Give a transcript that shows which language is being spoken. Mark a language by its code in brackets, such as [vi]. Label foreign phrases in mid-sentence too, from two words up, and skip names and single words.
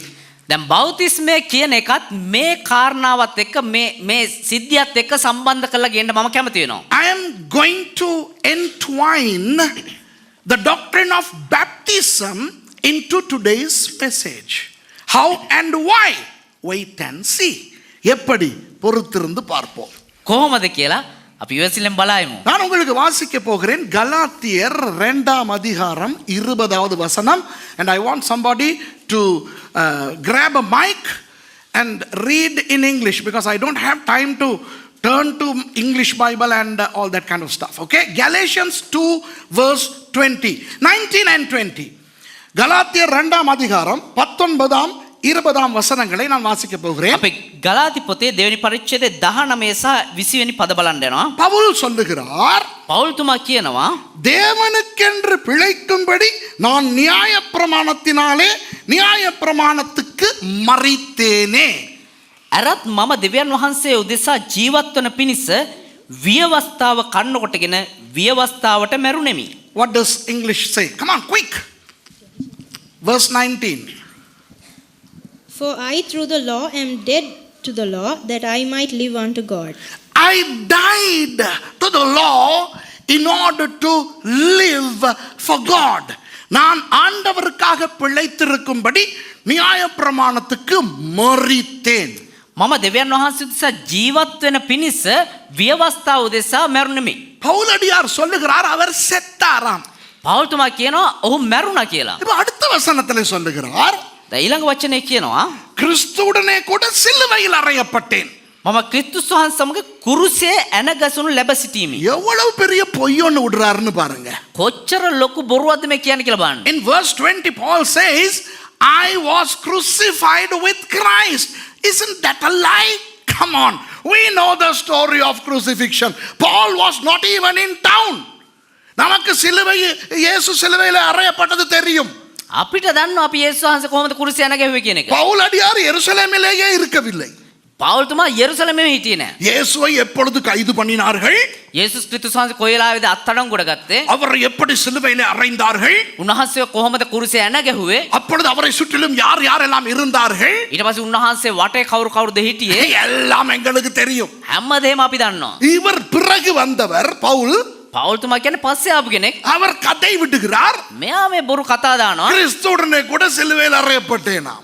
[si] දැන් බෞතිස්මය කියන එකත් මේ කාරණාවත් එක්ක මේ සිද්ධියත් එක්ක සම්බන්ධ කරලා ගේන්න මම කැමති වෙනවා. [en] I am going to entwine the doctrine of baptism into today's message. How and why? Wait and see. [ta] எப்படி பொறுத்திருந்து பார்ப்போம். [si] කොහොමද කියලා අපි ඉවසිල්ලෙන් බලමු. [ta] நான் உங்களுக்கு வாசிக்க போகிறேன் கலாத்தியர் 2ஆம் அதிகாரம் 20வது வசனம். [en] And I want somebody to grab a mic and read in English because I don't have time to turn to English Bible and all that kind of stuff. Okay? Galatians 2 verse 20. 19 and 20. [ta] கலாத்தியர் 2ஆம் அதிகாரம் 19ஆம் 20ஆம் வசனங்களை நான் வாசிக்க போகிறேன். [si] අපි ගලාති පොතේ දෙවෙනි පරිච්ඡේදයේ 19 සහ 20 වෙනි පද බලන්න යනවා. [ta] பவுல் சொல்லுகிறார், [si] පෞල්තුමා කියනවා [ta] தேவனுக்கென்று பிழைக்கும்படி நான் நியாயப்பிரமாணத்தினாலே நியாயப்பிரமாணத்துக்கு மரித்தேனே. [si] අරත් මම දෙවියන් වහන්සේ උදෙසා ජීවත් වන පිණිස විවස්ථාව කන්න කොටගෙන විවස්ථාවට මැරුණෙමි. [en] What does English say? Come on, quick. Verse 19. For I through the law am dead to the law, that I might live unto God. I died to the law in order to live for God. [ta] நான் ஆண்டவருக்காக பிழைத்திருக்கும்படி நியாயப்பிரமாணத்துக்கு மரித்தேன். [si] මම දෙවියන් වහන්සේ උදෙසා ජීවත් වෙන පිණිස විවස්ථාව උදෙසා මැරුණෙමි. [ta] பவுலடியார் சொல்லுகிறார் அவர் செத்தாராம். [si] පෞල්තුමා කියනවා ඔහු මැරුණා කියලා. [ta] இப்ப அடுத்த வசனத்திலே சொல்லுகிறார், [si] දැන් ඊළඟ වචනේ කියනවා [ta] கிறிஸ்துவுடனே கூட சிலுவையில் அறையப்பட்டேன். [si] මම ක්‍රිස්තුස් වහන්සේ සමග කුරුසේ ඇන ගැසුණු ලැබ සිටීමි. [ta] எவ்வளவு பெரிய பொய்யொன்னு விடுறாருன்னு பாருங்க. [si] කොච්චර ලොකු බොරුවක්ද මේ කියන්නේ කියලා බලන්න. [en] In verse 20 Paul says, I was crucified with Christ. Isn't that a lie? Come on. We know the story of crucifixion. Paul was not even in town. [ta] நமக்கு இயேசு சிலுவையில் அறையப்பட்டது தெரியும். [si] අපිට දන්නවා අපි යේසුස් වහන්සේ කොහොමද කුරුසේ ඇන ගැහුවේ කියන එක. [ta] பவுல் அடியார் எருசலேமிலேயே இருக்கவில்லை. [si] පෞල්තුමා යෙරුසලමේ හිටියේ නෑ. [ta] இயேசுவை எப்பொழுது கைது பண்ணினார்கள்? [si] යේසුස් ක්‍රිස්තුස් වහන්සේ කොයි වෙලාවේද අත්අඩංගුවට ගත්තේ? [ta] அவரை எப்படி சிலுவையிலே அறைந்தார்கள்? [si] උන්වහන්සේ කොහොමද කුරුසේ ඇන ගැහුවේ? [ta] அப்பொழுது அவரை சுற்றிலும் யார் யாரெல்லாம் இருந்தார்கள்? [si] ඊට පස්සේ උන්වහන්සේ වටේ කවුරුද හිටියේ? [ta] எல்லாம் எங்களுக்கு தெரியும். [si] හැමදේම අපි දන්නවා. [ta] இவர் பிறகு வந்தவர் பவுல். [si] පෞල්තුමා කියන්නේ පස්සේ ආපු කෙනෙක්. [ta] அவர் கதை விட்டுகிறார். [si] මෙයා මේ බොරු කතා දානවා. [ta] கிறிஸ்துவுடனே கூட சிலுவையில் அறையப்பட்டேனாம்.